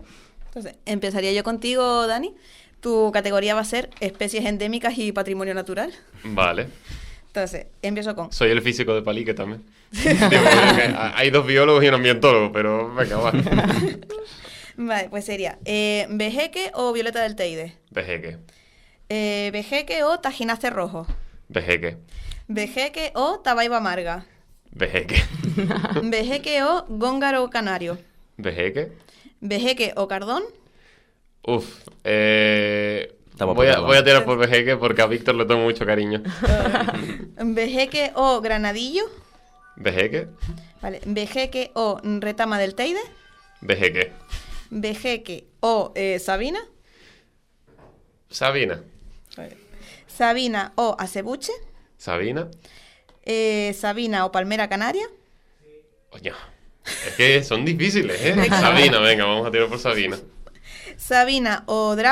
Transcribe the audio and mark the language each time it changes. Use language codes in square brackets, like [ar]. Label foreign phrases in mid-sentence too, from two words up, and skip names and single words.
[es] Entonces, empezaría yo contigo, Dani. Tu categoría va a ser especies endémicas y patrimonio natural. Vale. Entonces, empiezo con... Soy el físico de Palique también. Hay 2 biólogos y un ambientólogo, pero venga, va. Vale, pues sería vejeque o violeta del Teide. Vejeque. Vejeque o tajinaste rojo. Vejeque. Vejeque o tabaiba amarga. Vejeque. Vejeque o góngaro canario. Vejeque. Vejeque o cardón. Uf. Voy a tirar por vejeque porque a Víctor le tengo mucho cariño. Vejeque o granadillo. Vejeque. Vale. Vejeque o retama del Teide. Vejeque. Vejeque o Sabina. Sabina. Sabina o acebuche. Sabina. Sabina o palmera canaria. Oye, es que son difíciles, ¿eh? Sabina, venga, vamos a tirar por Sabina.